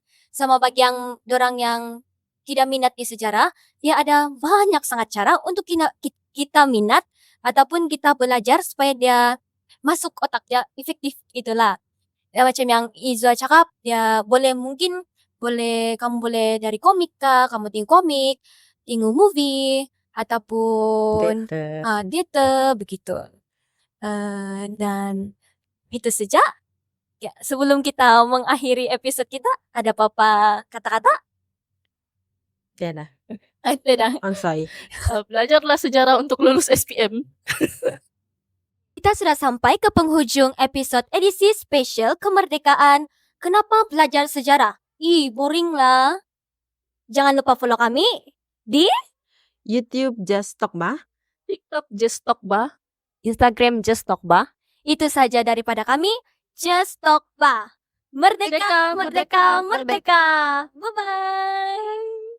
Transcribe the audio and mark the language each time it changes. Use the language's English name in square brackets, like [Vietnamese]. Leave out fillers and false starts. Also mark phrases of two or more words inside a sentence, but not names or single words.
[Malay] Sama bagi yang dorang yang tidak minat di sejarah, dia ada banyak sangat cara untuk kita minat ataupun kita belajar supaya dia masuk otak dia efektif, itulah. Ya, macam yang Izwa cakap, dia kamu boleh dari komik kah, kamu tengok komik, tengok movie, ataupun theater, begitu. Dan itu saja. Ya, sebelum kita mengakhiri episode kita, ada apa-apa kata-kata? Tidak. Tidak. Sorry. Belajarlah sejarah untuk lulus SPM. Kita sudah sampai ke penghujung episode edisi spesial kemerdekaan. Kenapa belajar sejarah? Boring lah. Jangan lupa follow kami di YouTube Just Talk Ba. TikTok Just Talk Ba. Instagram Just Talk Ba. Itu saja daripada kami, Just Talk Ba. Merdeka, Merdeka, merdeka, merdeka, merdeka. Bye-bye.